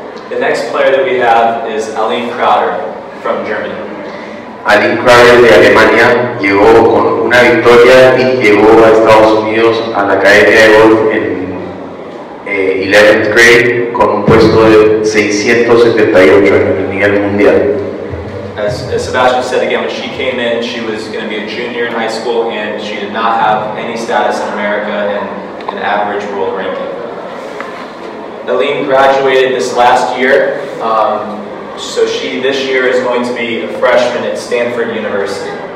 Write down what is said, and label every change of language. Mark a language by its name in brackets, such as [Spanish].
[English] The next player that we have is Aline Crowder from Germany. [Spanish] Aline Crowder de Alemania llegó con una victoria y llegó a Estados Unidos a la academia de golf en [English] 11th grade [Spanish] con un puesto de 678 en el nivel mundial. [English] As Sebastian said again, when she came in, she was going to be a junior in high school, and she did not have any status in America and an average world ranking. Aline graduated this last year. So she, this year, is going to be a freshman at Stanford University.